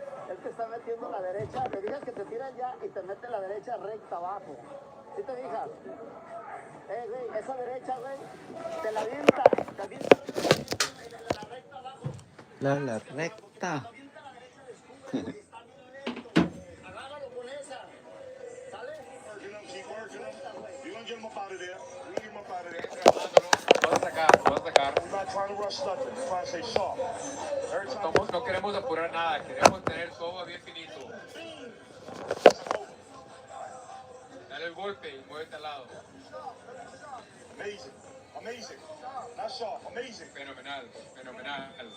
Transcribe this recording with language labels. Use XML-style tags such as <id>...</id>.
<es>Él te está metiendo la derecha, te digas que te tiran ya y te mete la derecha recta abajo. ¿Sí te fijas? Güey, esa derecha, güey, te la avienta la recta abajo. La recta. Avienta la derecha de escudo y está bien lento. Agárralo</es> <en>get him up out of there. We get him up out of there.</en> <es>Lo vas a sacar, lo vas a sacar.</es> <en>I'm not trying to rush nothing. I'm trying to stay sharp. Every time</en> <es>No queremos apurar nada, queremos tener todo bien finito. Dale el golpe y muévete al lado.</es> <en>amazing. Amazing. Not sharp. Amazing.</en> <es>Fenomenal, fenomenal.</es>